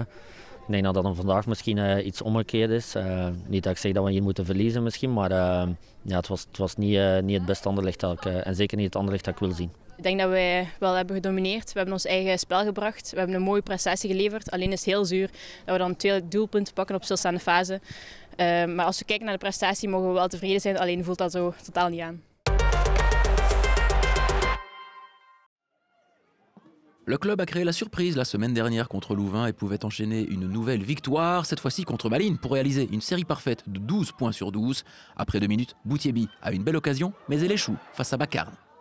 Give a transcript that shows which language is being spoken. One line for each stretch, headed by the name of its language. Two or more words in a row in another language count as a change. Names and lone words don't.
Dutch: Ik denk dat dat vandaag misschien iets omgekeerd is. Niet dat ik zeg dat we hier moeten verliezen misschien, maar ja, het was niet het beste Anderlecht en zeker niet het Anderlecht dat ik wil zien. Ik denk dat wij wel hebben gedomineerd. We hebben ons eigen spel gebracht. We hebben een mooie prestatie geleverd. Alleen is het heel zuur dat we dan 2 doelpunten pakken op stilstaande fase. Maar als we kijken naar de prestatie mogen we wel tevreden zijn. Alleen voelt dat zo totaal niet aan.
French: Le club a créé la surprise la semaine dernière contre Louvain et pouvait enchaîner une nouvelle victoire, cette fois-ci contre Malines, pour réaliser une série parfaite de 12 points sur 12. Après 2 minutes, Boutiebi a une belle occasion, mais elle échoue face à Bacarne.